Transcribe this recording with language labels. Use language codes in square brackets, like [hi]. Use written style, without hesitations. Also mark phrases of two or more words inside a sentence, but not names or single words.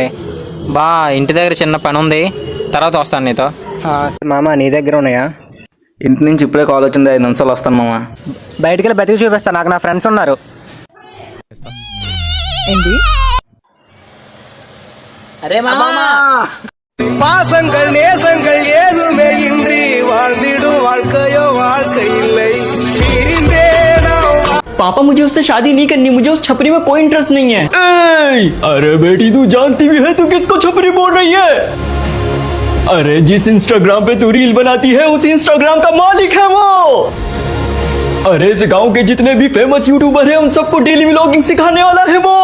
[te] బా ఇంటి దగ్గర చిన్న పని ఉంది, తర్వాత వస్తాను నీతో. మామ నీ దగ్గర ఉన్నాయా? ఇంటి నుంచి ఇప్పుడే కాల్ వచ్చింది, 5 నిమిషాలు వస్తాను మామ. బయటికి వెళ్ళి బతికి చూపిస్తా, నాకు నా ఫ్రెండ్స్ ఉన్నారు. ఏంటి? అరే మామా [ta] பாசங்கள் நேசங்கள் ஏதுமே இன்றி வாழ்ந்திடும் வாழ்க்கையோ வாழ்க்கை இல்லை. [hi] पापा मुझे उससे शादी नहीं करनी, मुझे उस छपरी में कोई इंटरेस्ट नहीं है। अरे बेटी तू जानती भी है तू किसको छपरी बोल रही है? अरे जिस इंस्टाग्राम पे तू रील बनाती है उसी इंस्टाग्राम का मालिक है वो। अरे इस गांव के जितने भी फेमस यूट्यूबर हैं उन सबको [en] daily vlogging [hi] सिखाने वाला है वो।